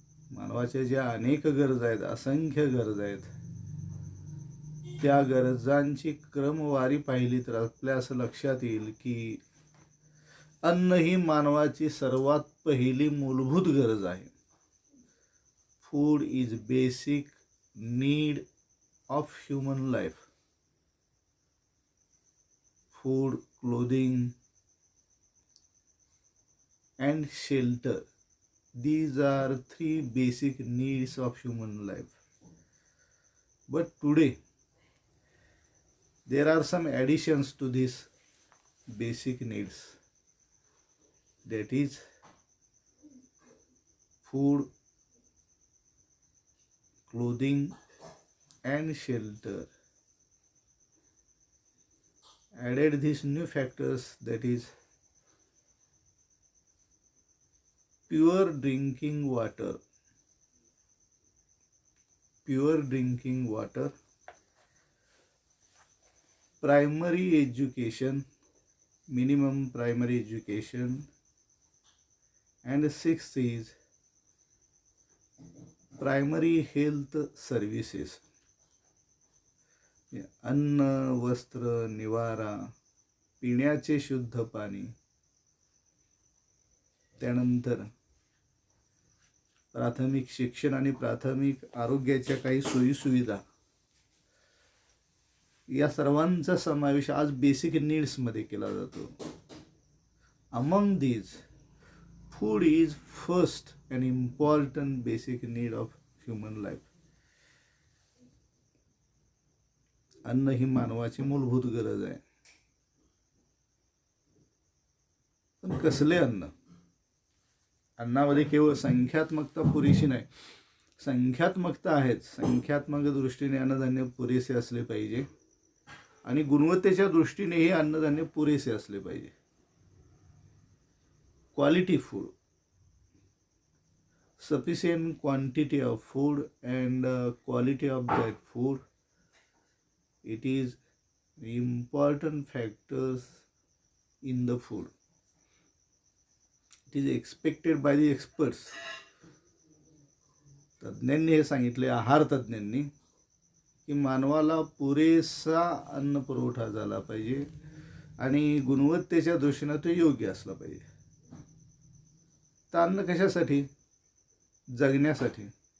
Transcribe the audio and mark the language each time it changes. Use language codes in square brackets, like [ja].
[mr] मानवाच्या ज्या अनेक गरजा आहेत, असंख्य गरजा आहेत, त्या गरजांची क्रमवारी पाहिली तर आपल्या असं लक्षात येईल की अन्न ही मानवाची सर्वात पहिली मूलभूत गरज आहे. [en] Food is basic need of human life. Food, clothing and shelter. These are 3 basic needs of human life. But today there are some additions to these basic needs. That is food, clothing and shelter. Added these new factors, that is pure drinking water. Pure drinking water. Primary education, minimum primary education. And 6th is primary health services. [mr] अन्न, वस्त्र, निवारा, पिण्याचे शुद्ध पाणी, त्यानंतर प्राथमिक शिक्षण आणि प्राथमिक आरोग्याच्या काही सोयीसुविधा, या सर्वांचा समावेश आज बेसिक नीड्समध्ये केला जातो. [en] Among these food is first and important basic need of human life. [mr] अन्न ही मानवाची मूलभूत गरज आहे. पण कसले अन्न? अन्नामध्ये केवळ संख्यात्मकता पुरेशी नाही. संख्यात्मकता आहेच. संख्यात्मक दृष्टीने अन्नधान्य पुरेसे असले पाहिजे आणि गुणवत्तेच्या दृष्टीनेही अन्नधान्य पुरेसे असले पाहिजे. [en] Quality food, sufficient quantity of food and quality of that food, it is important factors in the food. It is expected by the experts. [mr] तज्ज्ञांनी हे सांगितले, आहार तज्ज्ञांनी, की मानवाला पुरेसा अन्न पुरवठा झाला पाहिजे आणि गुणवत्तेच्या दृष्टीने तो योग्य असला पाहिजे. तर अन्न कशासाठी? जगण्यासाठी.